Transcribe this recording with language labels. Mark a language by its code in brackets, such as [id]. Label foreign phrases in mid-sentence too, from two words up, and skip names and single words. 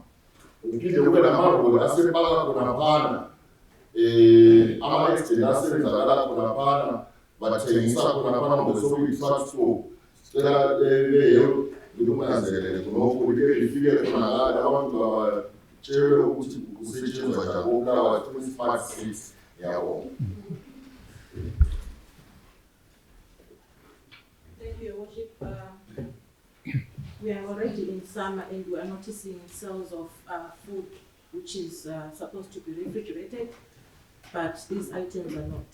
[nd] Uphinde kube namaroli asepaka khona phana ama-accident asenzakala khona phana bathengisa khona phana ngoba sokuyi- [en] truck stop. [nd] Sicela leyo likunanzelele khonokho libe lifikele khona ngale abantu batshelwe ukuthi kusetshenzwa njani koBulawayo 25/6. Ngiyabonga. [en] Thank you, Your Worship. We are already in summer and we are noticing sales of food which is supposed to be refrigerated, but these items are not.